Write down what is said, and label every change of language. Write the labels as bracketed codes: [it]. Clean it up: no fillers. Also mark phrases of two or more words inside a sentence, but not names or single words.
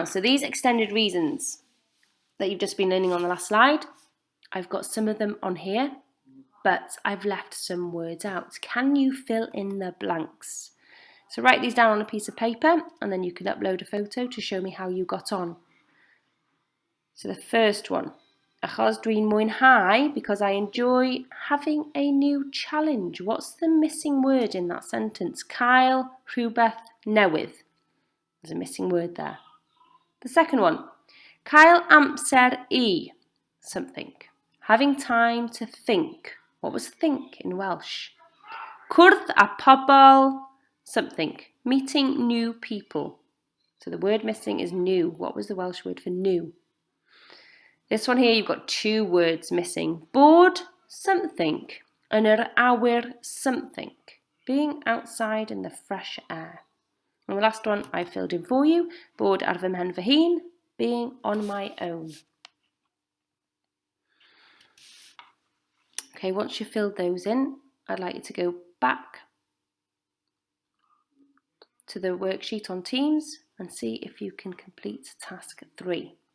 [en] So these extended reasons that you've just been learning on the last slide, I've got some of them on here, but I've left some words out. Can you fill in the blanks? So write these down on a piece of paper, and then you can upload a photo to show me how you got on. So the first one. [cy] Achos dwi'n mwynhau, [en] because I enjoy having a new challenge. What's the missing word in that sentence? [cy] Cael rhywbeth newydd. [en] There's a missing word there. The second one. [cy] Cael amser I something. [en] Having time to think. What was think in Welsh? [cy] Cwrdd â pobl something. [en] Meeting new people. So the word missing is new. What was the Welsh word for new? This one here, you've got two words missing. [cy] Bod something yn yr awyr something. [en] Being outside in the fresh air. And the last one I filled in for you. [cy] Bod ar fy mhen fy hun. [en] Being on my own. Okay, once you've filled those in, I'd like you to go back to the worksheet on Teams and see if you can complete task 3.